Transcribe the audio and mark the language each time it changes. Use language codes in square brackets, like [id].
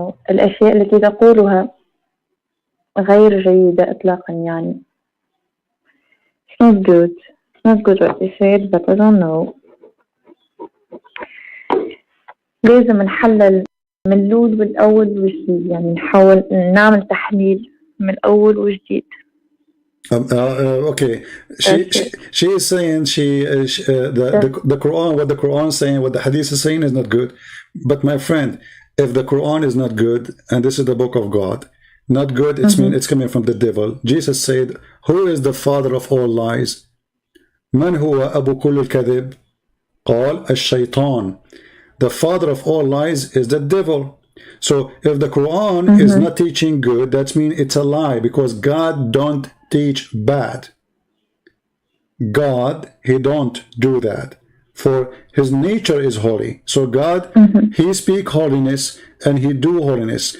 [ar] الأشياء التي تقولها غير جيدة إطلاقا يعني. [en] It's not good. It's not good what they said, but I don't know. [ar] لازم نحلل من الأول والأول وجديد، يعني نحاول نعمل تحليل من الأول وجديد. [en] Okay, she is saying the Quran, what the Quran is saying, what the Hadith is saying is not good. But my friend, if the Quran is not good, and this is the book of God, not good, it's coming from the devil. Jesus said, "Who is the father of all lies? [ar] من هو أبو كل الكذب؟ قال الشيطان." [en] The father of all lies is the devil. So if the Quran is not teaching good, that means it's a lie, because God don't teach bad. God, he don't do that, for his nature is holy. So God, he speak holiness and he do holiness.